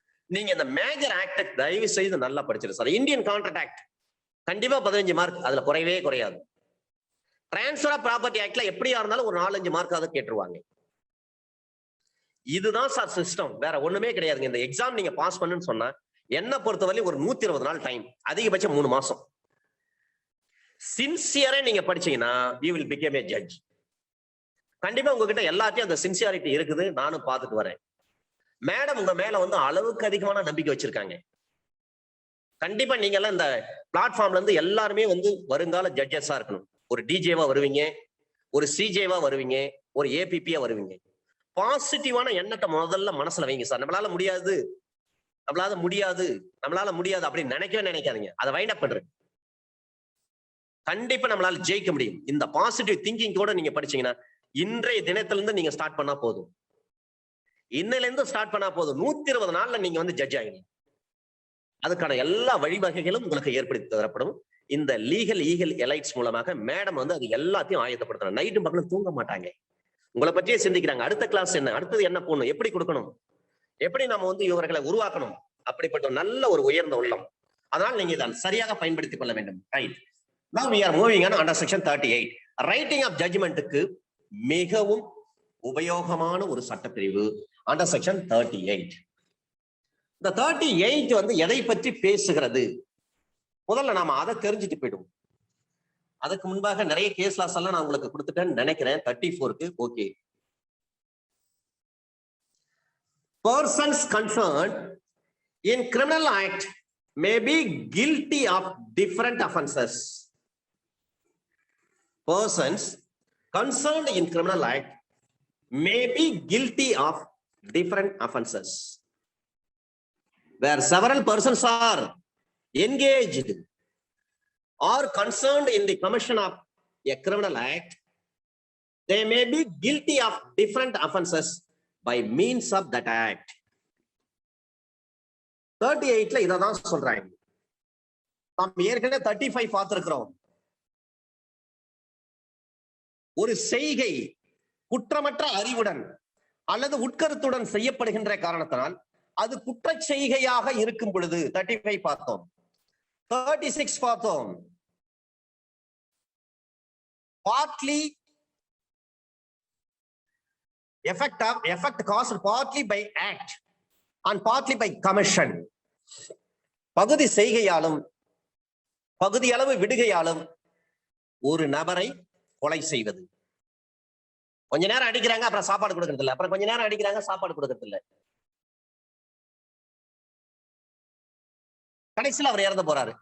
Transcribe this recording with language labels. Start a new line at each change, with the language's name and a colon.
Tamil: நீங்க இந்த major act தயவு செய்து நல்லா படிச்சிரு சார். இந்தியன் கான்ட்ராக்ட் ஆக்ட் கண்டிப்பா 15 மார்க், அதுல குறையவே குறையாது. டிரான்ஸ்பர் ஆஃப் ப்ராப்பர்ட்டி ஆக்ட்ல எப்படியா இருந்தாலும் ஒரு 4-5 மார்க் அதை கேட்டுருவாங்க. இதுதான் சார் சிஸ்டம், வேற ஒண்ணுமே கிடையாதுங்க. இந்த எக்ஸாம் நீங்க பாஸ் பண்ணுன்னு சொன்னா என்ன பொறுத்தவரை ஒரு 120 நாள் டைம், அதிகபட்சம் 3 மாசம். சின்சியரா நீங்க படிச்சீங்கன்னா
English: you will become a judge.
Tamil: கண்டிப்பா உங்ககிட்ட எல்லாத்தையும் அந்த சின்சியாரிட்டி இருக்குது, நானும் பார்த்துட்டு வரேன். மேடம் உங்க மேல வந்து அளவுக்கு அதிகமான நம்பிக்கை வச்சிருக்காங்க. கண்டிப்பா நீங்க எல்லாம் இந்த பிளாட்ஃபார்ம்ல இருந்து எல்லாருமே வந்து வருங்கால ஜட்ஜஸா இருக்கணும். ஒரு டிஜேவா வருவீங்க, ஒரு சிஜேவா வருவீங்க, ஒரு ஏபிபியா வருவீங்க. பாசிட்டிவான எண்ணத்தை முதல்ல மனசுல வைங்க சார். நம்மளால முடியாது, நம்மளால முடியாது, நம்மளால முடியாது அப்படின்னு நினைக்கவே நினைக்காதீங்க. அதை வைண்ட் அப் பண்றேன். கண்டிப்பா நம்மளால ஜெயிக்க முடியும். இந்த பாசிட்டிவ் திங்கிங் கூட நீங்க படிச்சீங்கன்னா இன்றைய தினத்திலிருந்து நீங்க ஸ்டார்ட் பண்ணா போதும். இன்னையில இருந்து ஸ்டார்ட் பண்ணா போதும், 120 நாள்ல நீங்க வந்து ஜட்ஜ் ஆகிடுங்க. அதுக்கான எல்லா வழிவகைகளும் உங்களுக்கு ஏற்படுத்தி தரப்படும். இந்த லீகல் ஈகல் எலைட்ஸ் மூலமாக மேடம் வந்து அது எல்லாத்தையும் ஆயத்தப்படுத்துறாங்க. நைட்டும் பகலும் தூங்க மாட்டாங்க, உங்களை பற்றியே சிந்திக்கிறாங்க. அடுத்த கிளாஸ் என்ன, அடுத்தது என்ன போடணும், எப்படி கொடுக்கணும், எப்படி நம்ம வந்து இவர்களை உருவாக்கணும், அப்படிப்பட்ட நல்ல ஒரு உயர்ந்த உள்ளம். அதனால் நீங்க இதை சரியாக பயன்படுத்திக் கொள்ள வேண்டும். Right.
English: Now we are moving on under section 38.
Tamil: Writing of ஜட்ஜ்மெண்ட்டுக்கு மிகவும் உபயோகமான ஒரு சட்டப்பிரிவு
English: under section 38.
Tamil: இந்த 38 வந்து எதை பற்றி பேசுகிறது, முதல்ல நாம அதை தெரிஞ்சுட்டு போயிடும். அதுக்கு முன்பாக நிறைய கேஸ் லாஸ் எல்லாம் நான் உங்களுக்கு கொடுத்துட்டேன்னு நினைக்கிறேன். 34க்கு okay.
English: Persons concerned in criminal act may be guilty of different offences. Persons concerned in criminal act may be guilty of different offences. Where several persons are engaged or concerned in the commission of a criminal act, they may be guilty of different offences by means of that act.
Tamil: 38ல இததான் சொல்றாங்க. நாம் ஏற்கனவே 35 பார்த்திருக்கிறோம். ஒரு செய்கை குற்றமற்ற அறிவுடன் அல்லது உட்கருத்துடன் செய்யப்படுகின்ற காரணத்தினால் அது குற்ற செய்கையாக இருக்கும் பொழுது 35 பார்த்தோம். 36 பார்த்தோம்.
English: Partly effect caused partly by act and partly by commission.
Tamil: பகுதி செய்கையாலும் பகுதி அளவு விடுகையாலும் ஒரு நபரை கொலை செய்வது. கொஞ்ச நேரம் அடிக்கிறாங்க, அப்புறம் சாப்பாடு கொடுக்கறது இல்லை, அப்புறம் கொஞ்ச நேரம் அடிக்கிறாங்க, சாப்பாடு கொடுக்கறது இல்லை, கடைசியில் அவர் இறந்து போறாரு.